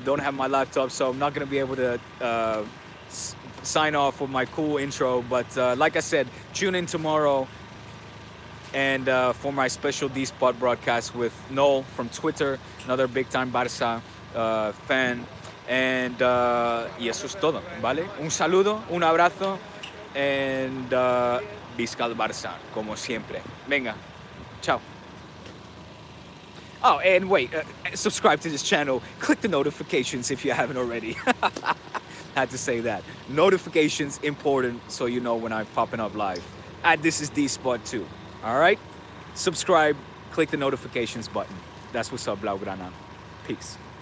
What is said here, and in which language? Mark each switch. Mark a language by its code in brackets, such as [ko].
[en] Don't have my laptop, so I'm not going to be able to sign off with my cool intro. But like I said, tune in tomorrow and for my special D-Spot broadcast with Noel from Twitter, another big-time Barça fan. [es] And y eso es todo, ¿vale? Un saludo, un abrazo, and Visca el Barça, como siempre. Venga, ciao. [en] Oh, and wait, subscribe to this channel. Click the notifications if you haven't already. Had to say that. Notifications important, so you know when I'm popping up live. This is D-Spot too. All right? Subscribe, click the notifications button. That's what's up, Blaugrana. Peace.